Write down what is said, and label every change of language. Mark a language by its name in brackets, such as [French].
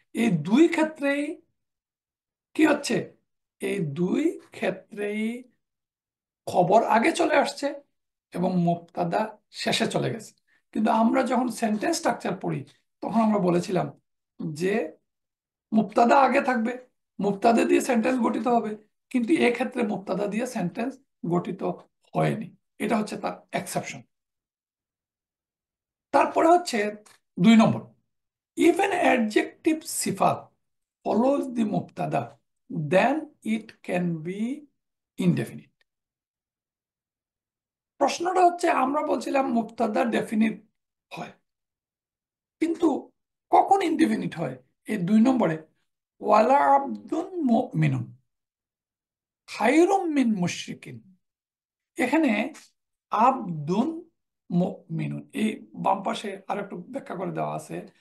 [Bangla] এই দুই ক্ষেত্রেই কি হচ্ছে? এই দুই ক্ষেত্রেই খবর আগে চলে আসছে এবং মুবতাদা শেষে চলে গেছে। কিন্তু আমরা যখন সেন্টেন্স স্ট্রাকচার পড়ি তখন আমরা বলেছিলাম যে মুবতাদা আগে থাকবে, মুবতাদা দিয়ে সেন্টেন্স গঠিত হবে। কিন্তু এক্ষেত্রে মুবতাদা দিয়ে সেন্টেন্স গঠিত হয়নি। এটা হচ্ছে তার এক্সেপশন। তারপরে হচ্ছে 2 নম্বর, [English] if an adjective sifat follows the mubtada then it can be indefinite। [Bangla] প্রশ্নটা হচ্ছে, আমরা বলছিলাম মুবতাদা ডেফিনিট হয়, কিন্তু কখন ইনডেফিনিট হয়? এই 2 নম্বরে, [Arabic] ওয়ালা আব্দুন মুমিনুন খায়রুম মিন মুশরিকিন। [Bangla] এখানে আব্দুন মুমিনুন, এই বাম পাশে আর একটু ব্যাখ্যা করে দেওয়া আছে।